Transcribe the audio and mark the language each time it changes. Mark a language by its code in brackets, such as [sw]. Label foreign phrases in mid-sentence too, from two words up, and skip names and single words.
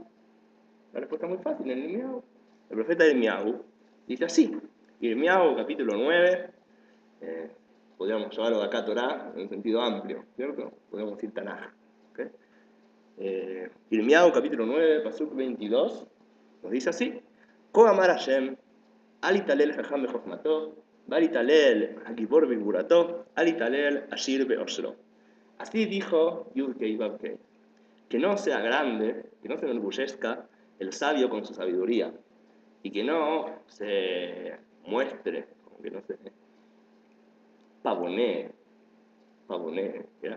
[es] La respuesta es muy fácil, en Irmiau. El profeta Irmiau dice así. Irmiau, capítulo 9. Podríamos llevarlo de acá a Torah en un sentido amplio, ¿cierto? Podríamos decir Tanaj. ¿Okay? Irmiau, capítulo 9, pasuk 22. Nos dice así. [he] כה אמר השם, אל יתהלל חכם בחכמתו ואל יתהלל הגבור בגבורתו אל יתהלל עשיר בעשרו. [es] Así dijo Yudkei Babkei, que no sea grande, que no se enorgullezca el sabio con su sabiduría, y que no se muestre, que no se pavonee, ¿ya?